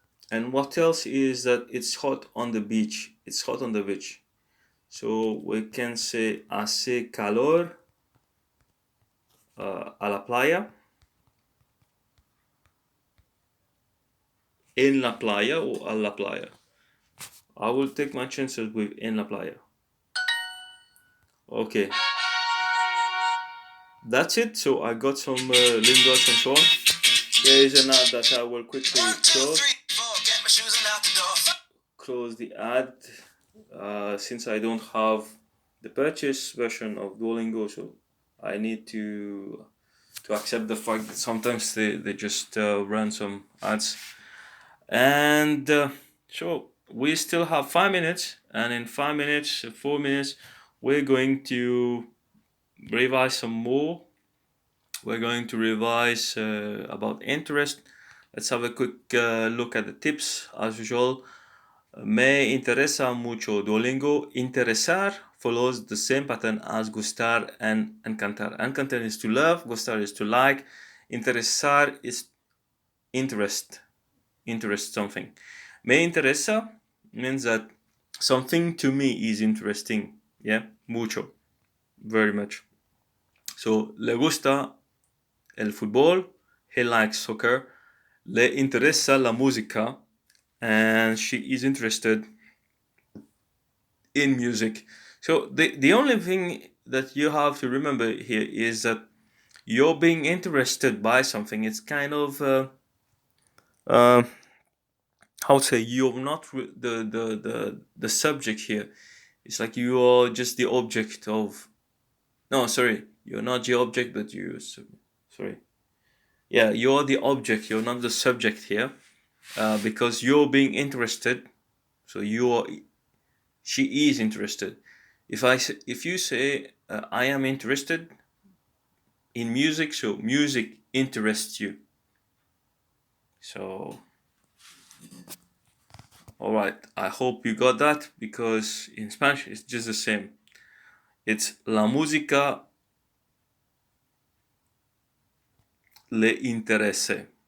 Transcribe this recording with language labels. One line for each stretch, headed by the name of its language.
English: And what else is that it's hot on the beach. It's hot on the beach. So we can say
Spanish: hace calor a la playa. En la playa
English: or
Spanish: a la playa.
English: I will take my chances with
Spanish: en la playa.
English: Okay. That's it. So I got some lingers and so on. Here is an ad that I will quickly close the ad since I don't have the purchase version of Duolingo, so I need to accept the fact that sometimes they just run some ads. And so we still have 5 minutes, and in 5 minutes, 4 minutes, we're going to revise some more. We're going to revise about interest. Let's have a quick look at the tips as usual.
Spanish: Me interesa mucho Duolingo.
English: Interesar follows the same pattern as gustar and encantar. Encantar is to love, gustar is to like, interesar is interest something. Me interesa means that something to me is interesting. Yeah, mucho, very much. So
Spanish: le gusta el fútbol,
English: he likes soccer.
Spanish: Le interesa la música,
English: and she is interested in music. So the only thing that you have to remember here is that you're being interested by something. It's kind of how to say, you're not the subject here. It's like you are just the object of. No, sorry, you're not the object, but you. Sorry. Yeah, you're the object. You're not the subject here, because you're being interested. So she is interested. If you say I am interested in music, so music interests you. So, all right, I hope you got that, because in Spanish it's just the same.
Spanish: It's la música le interese.